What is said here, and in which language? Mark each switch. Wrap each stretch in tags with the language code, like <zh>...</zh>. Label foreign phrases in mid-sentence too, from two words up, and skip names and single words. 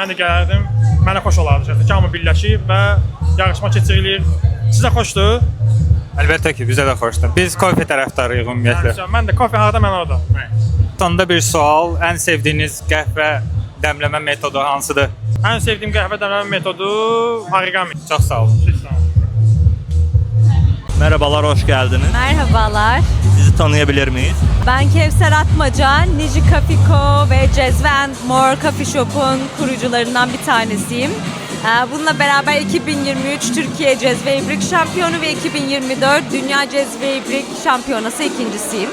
<az>Mən də gələrdim, mənə xoş olardı şəxsən ki, hamı birləşib və yarışma keçirilir. Sizə xoşdur? Əlbəttə ki, bizə də xoşdur. Biz kofe tərəfdarıyıq ümumiyyətlə. Mən də kofe harada, mən orada. Sonda bir sual, ən sevdiyiniz qəhvə dəmləmə metodu hansıdır? Ən sevdiyim qəhvə dəmləmə metodu origami. Çox sağ olun.</az> <tr>Merhabalar, hoş geldiniz. Merhabalar. Sizi tanıyabilir miyiz? Ben Kevser Atmaca, Niji Coffee Co. ve Cezve & More Coffee Shop'un kurucularından bir tanesiyim. Bununla beraber 2023 Türkiye Cezve İbrik Şampiyonu ve 2024 Dünya Cezve İbrik Şampiyonası ikincisiyim.</tr>